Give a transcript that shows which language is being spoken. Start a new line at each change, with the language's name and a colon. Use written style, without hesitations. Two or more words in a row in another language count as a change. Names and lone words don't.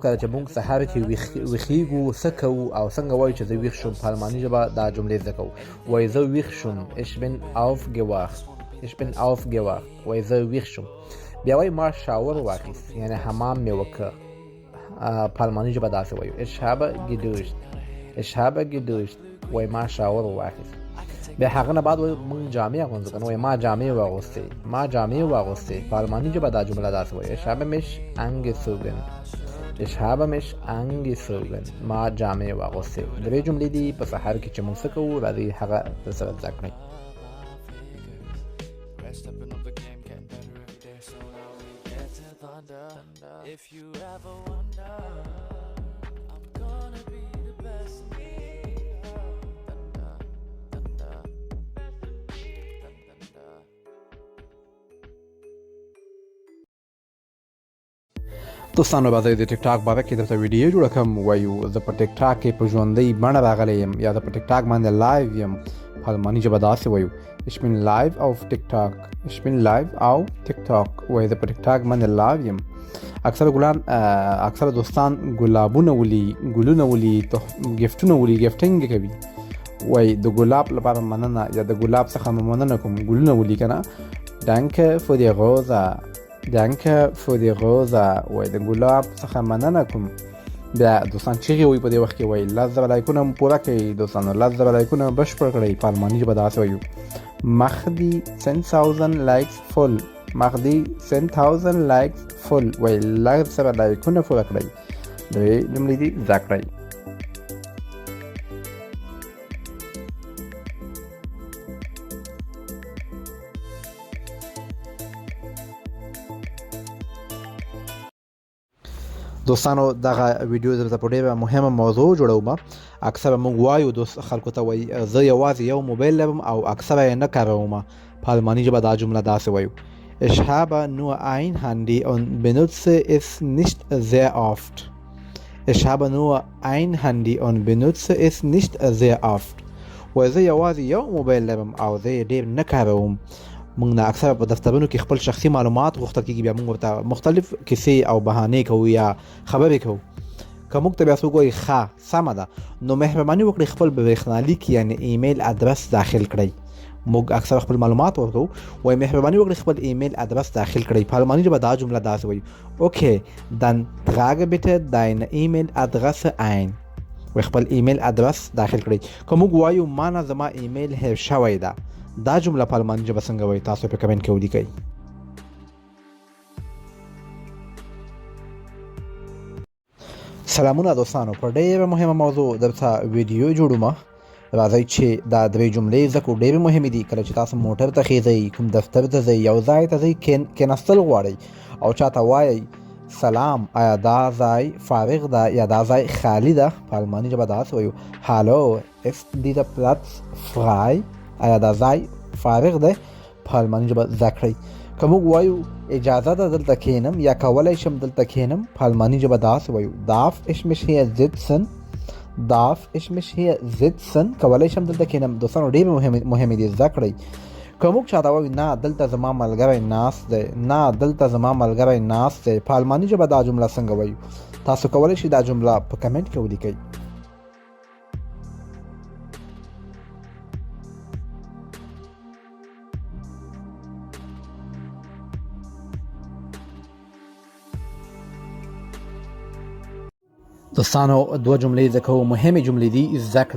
Pashto: کله چې موږ سهار کې ویښېږو څه کوو او څنګه وایو چې زه ویښ شوم، په الماني ژبه دا جملې زده کوو. وایي زه ویښ شوم
German: ich bin aufgewacht، ich bin aufgewacht،
Pashto: وایي زه ویښ شوم. بیا وایي ما شاور واخیست، یعنی حمام مې وکړ، په الماني ژبه داسې وایو
German: ich habe geduscht، ich habe geduscht،
Pashto: وایي ما شاور واخیست. بیا هغه نه بعد وایي موږ جامې اغوندو، که نه وایي ما جامې واغوستې، ما جامې واغوستې، په الماني ژبه دا جمله داسې وایي
German: ich habe mich angezogen، ich habe mich angezogen،
Pashto: ما جامې واغوستې. درې جملې دي په سهار کې چې موږ څه کوو، راځئ هغه درسره زده کړئ.
English: If you ever wonder, I'm gonna be the best me. Thunder, thunder, thunder, thunder.
Pashto: دوستانو راځئ د ټیک ټاک باره کې درته ویډیو جوړه کړم. وایو زه په ټیک ټاک کې په ژوندۍ بڼه راغلی یم یا زه په ټیک ټاک باندې لایو یم. په الماني ژبه داسې وایو
German: Ich bin live auf TikTok. Ich bin live auf TikTok.
Pashto: وایي زه په ټیک ټاک باندې لایو یم. اکثره دوستان ګلابونه ولي، ګلونه ولي، ګفټونه ولي، ګفټینګ کوي. وایي د ګلاب لپاره مننه یا د ګلاب څخه مننه کوم. ګلونه ولي که نه
German: Danke für die Rosa. Danke für die Rosa.
Pashto: وایي د ګلاب څخه مننه کوم. بیا دوستان چیغې وایي په دې وخت کې وایي 10,000 لایکونه مو پوره کړئ دوستانو، 10,000 لایکونه بشپړ کړئ. په الماني ژبه داسې وایو
German: Mach die 10,000 likes voll. Mach die 10,000 likes voll.
Pashto: وایي 10,000 لایکونه پوره کړئ. دوی جملې دي زده کړئ. دوستانو دغه ویډیو درته په ډېره مهمه موضوع جوړوم. اکثره موږ وایو خلکو ته وایي زه یوازې یو موبایل لرم او اکثره یې نه کاروم. په الماني ژبه دا جمله داسې وایو
German: Ich habe nur ein Handy und benutze es nicht sehr oft. Ich habe nur ein Handy und benutze es nicht sehr oft.
Pashto: وایي زه یوازې یو موبایل لرم او زه یې ډېر نه کاروم. موږ نه اکثره په دفترونو کې خپل شخصي معلومات غوښتل کېږي، بیا موږ ورته مختلف کیسې او بهانې کوو یا خبرې کوو. که موږ ته بیا څوک وایي ښه سمه ده نو مهرباني وکړئ خپل برېښنالیک یعنې ایمیل ادرس داخل کړئ. موږ اکثره خپل معلومات ورکوو، وایي مهرباني وکړئ خپل ایمیل ادرس داخل کړئ. په الماني ژبه دا جمله داسې وایي
German: Okay, dann trage bitte deine E-Mail-Adresse ein.
Pashto: وایي خپل ایمیل ادرس داخل کړئ. که موږ وایو ما نه زما ایمیل هیر شوی ده، دا جمله په الماني ژبه څنګه وایي؟ تاسو په کمنټ کې ولیکئ. سلامونه دوستانو، په ډېره مهمه موضوع درته ویډیو جوړوم. راځئ چې دا درې جملې زده کړو. ډېرې مهمې دي. کله چې تاسو موټر ته خیځئ، کوم دفتر ته ځئ، یو ځای ته ځئ، کېناستل غواړئ او چاته وایئ سلام، آیا دا ځای فارغ ده یا دا ځای خالي ده؟ په الماني ژبه داسې وایو
German: Hallo, ist dieser Platz frei?
Pashto: آیا دا ځای فارغ دی؟ په الماني ژبه زده کړئ. که موږ وایو اجازه ده دلته کښېنم یا کولی شم دلته کښېنم، په الماني ژبه داسې وایو
German: Darf ich mich hier sitzen? Darf ich mich hier sitzen?
Pashto: کولی شم دلته کښېنم. دوستانو ډېرې مهمې دي، زده کړئ. که موږ چاته وایو نه دلته زما ملګری ناست دی، نه دلته زما ملګری ناست دی، په الماني ژبه دا جمله څنګه وایو؟ تاسو کولی شئ دا جمله په کمنټ کې ولیکئ. دوستانو دوه جملې زده کوو، مهمې جملې دي، زده کړئ.